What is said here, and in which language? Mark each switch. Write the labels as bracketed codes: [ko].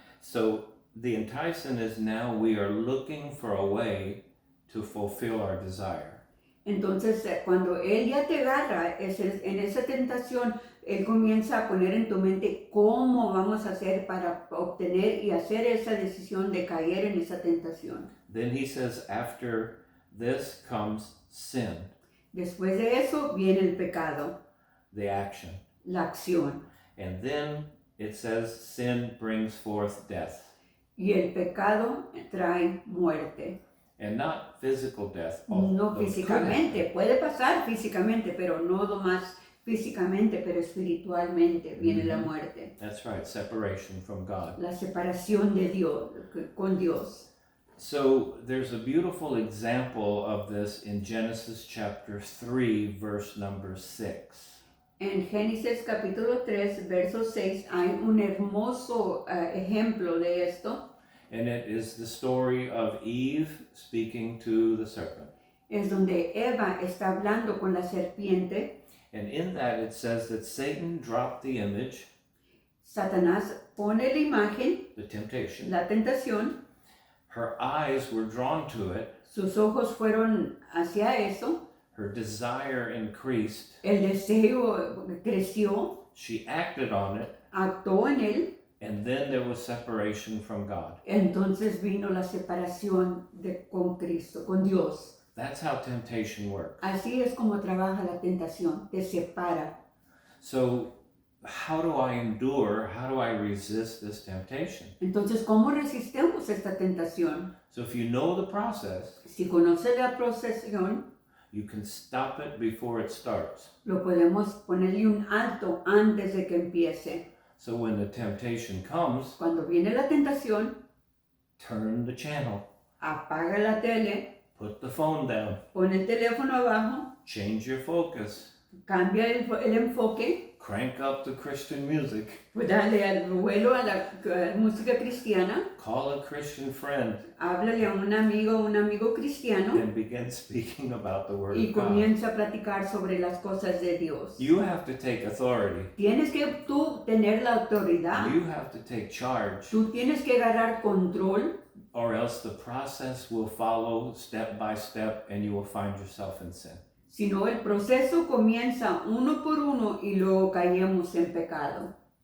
[en] So the enticing is now we are looking for a way to fulfill our desire. [es] Entonces cuando él ya te agarra en esa tentación, él comienza a poner en tu mente cómo vamos a hacer para obtener y hacer esa decisión de caer en esa tentación. [en] Then he says, after this comes sin, [es] Después de eso viene el pecado, [en] the action. [es] la acción. [en] And then it says sin brings forth death. [es] Y el pecado trae muerte. [en] And not physical death. [es] No [en] although it could [es] físicamente, [en] happen. [es] puede pasar físicamente, pero no más físicamente, pero espiritualmente viene la muerte. [en] That's right, separation from God. [es] La separación de Dios, con Dios. [en] So there's a beautiful example of this in Genesis chapter 3, verse number 6. [es] En Génesis capítulo 3, verso 6, hay un hermoso ejemplo de esto. [en] And it is the story of Eve speaking to the serpent. [es] Es donde Eva está hablando con la serpiente. [en] And in that it says that Satan dropped the image, [es] Satanás pone la imagen, [en] the temptation. [es] la tentación. [en] Her eyes were drawn to it. [es] Sus ojos fueron hacia eso. [en] Her desire increased. [es] El deseo creció, [en] She acted on it. [es] actuó en él. [en] And then there was separation from God. [es] Entonces vino la separación con Cristo, con Dios. [en] That's how temptation works. [es] Así es como trabaja la tentación, te separa. [en] So, how do I endure? How do I resist this temptation? [es] Entonces, ¿cómo resistimos esta tentación? [en] So, if you know the process, [es] Si conoce la procesión, [en] you can stop it before it starts. [es] lo podemos ponerle un alto antes de que empiece. [en] So, when the temptation comes, [es] Cuando viene la tentación, [en] turn the channel, [es] apaga la tele, [en] put the phone down, [es] pon el teléfono abajo, [en] change your focus, [es] cambia el enfoque, [en] crank up the Christian music, [es] pues dale al vuelo a la música cristiana, [en] call a Christian friend, [es] háblale a un amigo cristiano [en] and begin speaking about the Word [es] y [en] of God. [es] comienza a platicar sobre las cosas de Dios. [en] You have to take authority. [es] Tienes que tú tener la autoridad, [en] You have to take charge, [es] tú tienes que agarrar control, [en] or else the process will follow step by step and you will find yourself in sin. [es] si no el proceso comienza uno por uno y luego caemos en pecado.